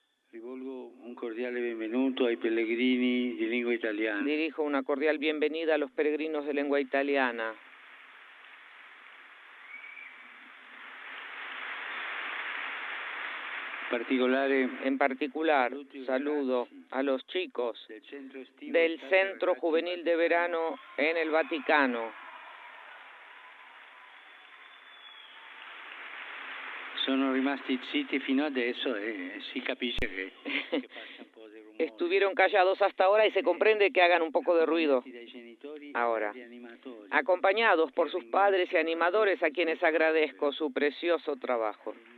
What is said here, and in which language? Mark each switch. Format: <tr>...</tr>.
<it>Rivolgo un cordiale benvenuto ai pellegrini di lingua italiana.</it> <es>Dirijo una cordial bienvenida a los peregrinos de lengua italiana. En particular, saludo a los chicos del Centro Juvenil de Verano en el Vaticano.</es> <it>Sono rimasti zitti fino adesso e si capisce che passa un po' di rumore.</it> <es>Estuvieron callados hasta ahora y se comprende que hagan un poco de ruido ahora, acompañados por sus padres y animadores a quienes agradezco su precioso trabajo.</es>